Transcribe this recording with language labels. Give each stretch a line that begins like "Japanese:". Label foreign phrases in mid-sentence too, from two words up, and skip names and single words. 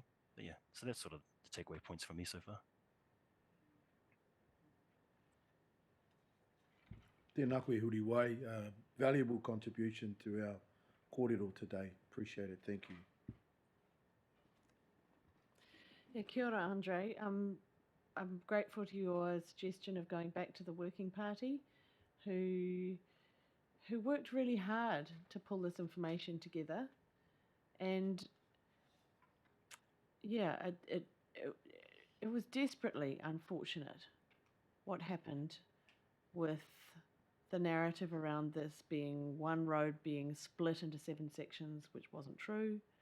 English: But yeah, so that's sort of the takeaway points for me so far.
Māori: Tēnā koe Huri Wai,
English: valuable contribution to our kōrero today. Appreciate it, thank you. Yeah,
Māori: kia ora, Andre.
English: I'm grateful to your suggestion of going back to the Working Party, who worked really hard to pull this information together, and yeah, it was desperately unfortunate what happened with the narrative around this being one road being split into 7 sections, which wasn't true.